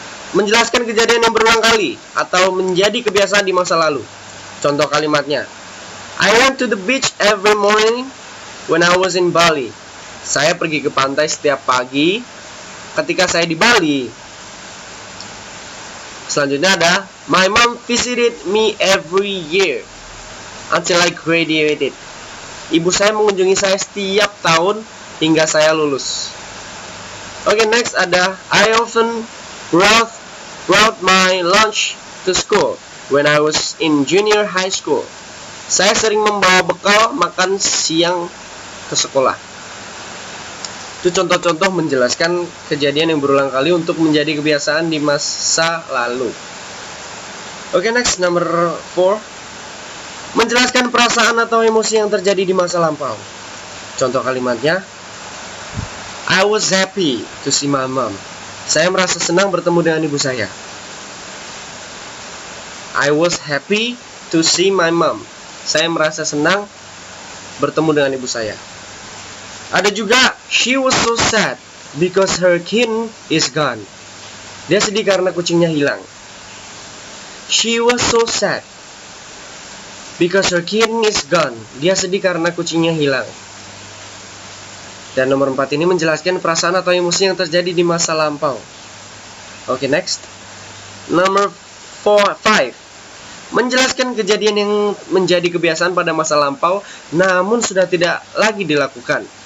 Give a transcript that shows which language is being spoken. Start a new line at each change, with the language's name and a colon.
Indonesian: Menjelaskan kejadian yang berulang kali atau menjadi kebiasaan di masa lalu. Contoh kalimatnya.
English: I went to the beach every morning when I was in Bali.
Indonesian: Saya pergi ke pantai setiap pagi ketika saya di Bali. Selanjutnya ada
English: my mom visited me every year until I graduated.
Indonesian: Ibu saya mengunjungi saya setiap tahun hingga saya lulus.
English: Oke, next ada I often brought my lunch to school when I was in junior high school.
Indonesian: Saya sering membawa bekal makan siang ke sekolah. Itu contoh-contoh menjelaskan kejadian yang berulang kali untuk menjadi kebiasaan di masa lalu. Oke, next,
English: number 4.
Indonesian: Menjelaskan perasaan atau emosi yang terjadi di masa lampau. Contoh kalimatnya,
English: I was happy to see my mom.
Indonesian: Saya merasa senang bertemu dengan ibu saya.
English: I was happy to see my mom.
Indonesian: Saya merasa senang bertemu dengan ibu saya. Ada juga,
English: she was so sad because her kitten is gone.
Indonesian: Dia sedih karena kucingnya hilang.
English: She was so sad because her kitten is gone.
Indonesian: Dia sedih karena kucingnya hilang. Dan nomor 4 ini menjelaskan perasaan atau emosi yang terjadi di masa lampau. Oke, next. Number 5. Menjelaskan kejadian yang menjadi kebiasaan pada masa lampau namun sudah tidak lagi dilakukan.